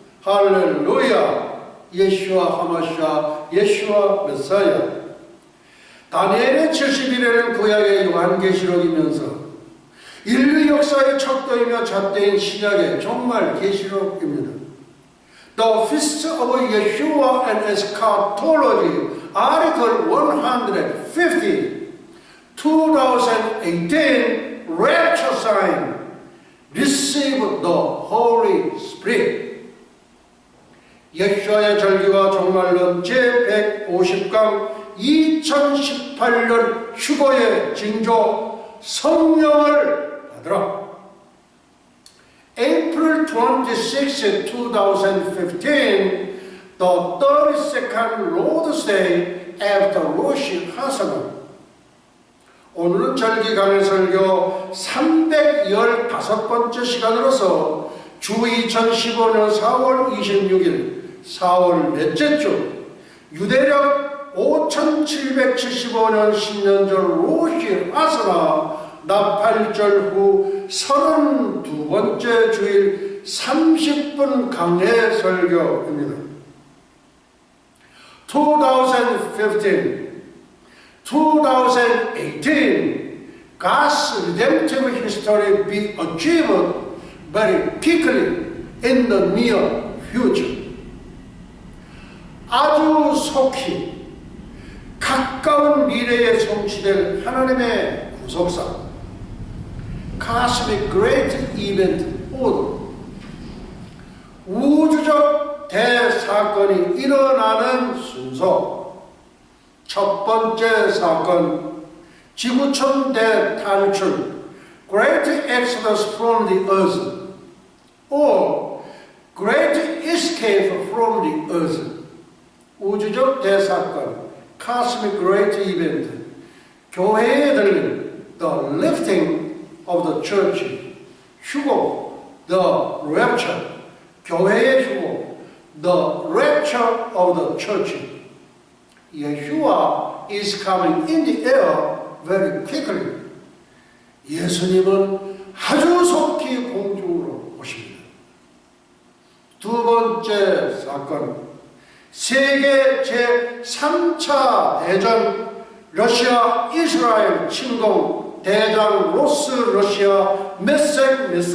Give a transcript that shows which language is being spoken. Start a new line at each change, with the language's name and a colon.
Korean: 할렐루야, 예슈아 하마샤, 예슈아 메사야. 다니엘의 70일에는 구약의 요한계시록이면서 인류 역사의 척도이며 잣대인 신약의 종말 계시록입니다.
English: The Feast of Yeshua and Eschatology, Article 150, 2018 Rapture Sign, Receive the Holy Spirit.
Korean: 예수와의 절기와 종말론 제150강 2018년 휴거의 징조, 성령을 받으라.
English: April 26, 2015, the 32nd Lord's Day after Rosh Hashanah.
Korean: 오늘은 절기 강의 설교 315번째 시간으로서 주 2015년 4월 26일, 4월 넷째 주, 유대력 5775년 신년절 로시 하스나 나팔절 후 32번째 주일 30분 강해 설교입니다.
English: 2015, 2018, God's redemptive history be achieved very quickly in the near future.
Korean: 아주 속히 가까운 미래에 성취될 하나님의 구속사,
English: Cosmic Great Event Order,
Korean: 우주적 대사건이 일어나는 순서. 첫 번째 사건, 지구촌 대탈출,
English: Great Exodus from the Earth, or Great Escape from the Earth.
Korean: 우주적 대사건,
English: Cosmic Great Event,
Korean: 교회에 들린
English: The Lifting of the Church,
Korean: 휴고,
English: The Rapture,
Korean: 교회의 휴고,
English: The Rapture of the Church. Yeshua is coming in the air very quickly.
Korean: 예수님은 아주 속히 공중으로 오십니다. 두 번째 사건, 세계 제3차 대전 러시아 이스라엘 침공 대장 로스 러시아 메섹